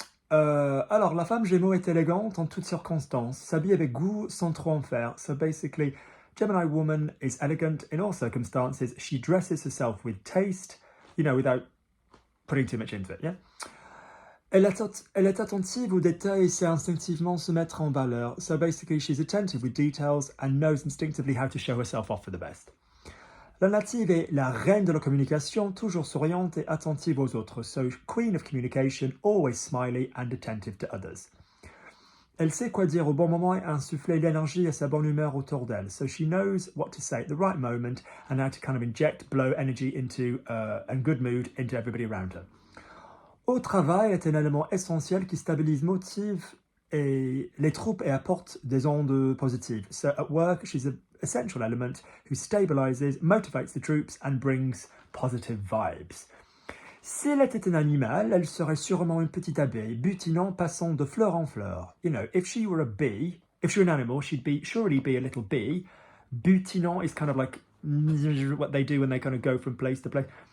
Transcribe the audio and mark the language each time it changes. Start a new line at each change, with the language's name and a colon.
French: Alors, la femme Gémeaux est élégante en toutes circonstances, s'habille avec goût sans trop en faire.
English: So basically, Gemini woman is elegant in all circumstances. She dresses herself with taste, without putting too much into it, yeah?
French: Elle est attentive aux détails et sait instinctivement se mettre en valeur.
English: So basically, she's attentive with details and knows instinctively how to show herself off for the best.
French: La native est la reine de la communication, toujours souriante et attentive aux autres.
English: So queen of communication, always smiley and attentive to others.
French: Elle sait quoi dire au bon moment et insuffler l'énergie et sa bonne humeur autour d'elle.
English: So she knows what to say at the right moment and how to kind of inject, blow energy into and good mood into everybody around her.
French: Au travail est un élément essentiel qui stabilise, motive et les troupes et apporte des ondes positives.
English: So at work, she's an essential element who stabilizes, motivates the troops and brings positive vibes.
French: Si elle était un animal, elle serait sûrement une petite abeille, butinant, passant de fleur en fleur.
English: If she were a bee, if she were an animal, she'd surely be a little bee. Butinant is kind of like what they do when they kind of go from place to place.